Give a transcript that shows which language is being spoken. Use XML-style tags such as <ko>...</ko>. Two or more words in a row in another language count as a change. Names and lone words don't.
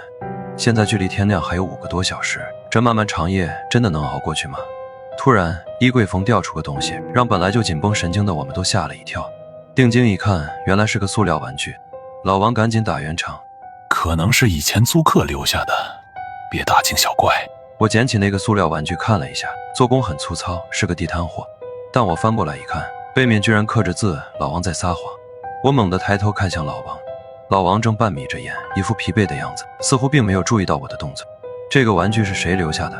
<zh>現在距離天亮還有5個多小時，這漫漫長夜真的能熬過去嗎？突然，衣櫃縫掉出個東西，讓本來就緊繃神經的我們都嚇了一跳。定睛一看，原來是個塑料玩具。老王趕緊打圓場，可能是以前租客留下的，別大驚小怪。我撿起那個塑料玩具看了一下，做工很粗糙，是個地攤貨。但我翻過來一看，背面居然刻着字，老王在撒謊。我猛地抬頭看向老王，老王正半眯着眼，一副疲惫的樣子，似乎並沒有注意到我的動作。這個玩具是誰留下的？</zh>